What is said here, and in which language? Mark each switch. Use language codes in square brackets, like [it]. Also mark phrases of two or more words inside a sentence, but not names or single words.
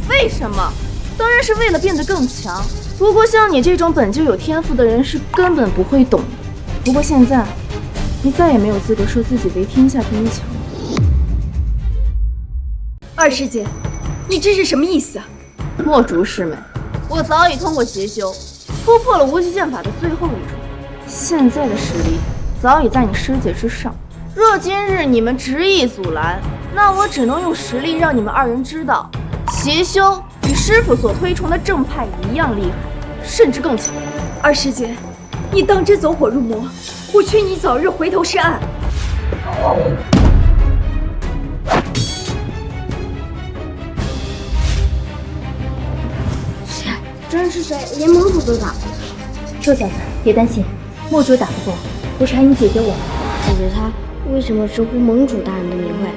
[zh] 为什么？当然是为了变得更强。不过像你这种本就有天赋的人是根本不会懂的。不过现在，你再也没有资格说自己为天下第一强了。二师姐，你这是什麼意思啊？墨竹師妹，我早已通過邪修，突破了無極劍法的最後一重，現在的實力早已在你師姐之上。若今日你們執意阻攔，那我只能用實力讓你們2人知道，邪修與師父所推崇的正派一樣厲害，甚至更強。二師姐，你當真走火入魔，我勸你早日回頭是岸。真是誰？連盟主都打不过。臭小子，別擔心，墨主打不過，不是還你姐姐我嗎？姐姐她為什麼直呼盟主大人的名諱？